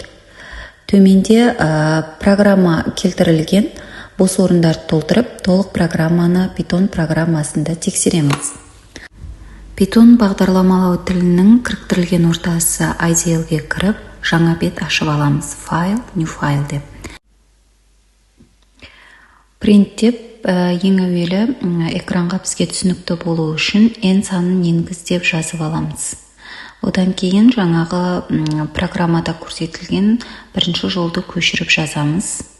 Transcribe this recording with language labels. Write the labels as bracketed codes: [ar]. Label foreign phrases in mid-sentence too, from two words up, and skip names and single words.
[kk] Төменде программа келтірілген, бос орындарды толтырып, толық программаны Python программасында тексереміз. Python бағдарламалау тілінің кіріктірілген ортасы IDL-ге кіріп, жаңа бет ашып аламыз. [en] File, new file деп. [kk] Print деп, ең әуелі экранға бізге түсінікті болу үшін n санын енгіз деп жазып аламыз. Одан кейін жаңағы программада көрсетілген бірінші жолды көшіріп жазамыз.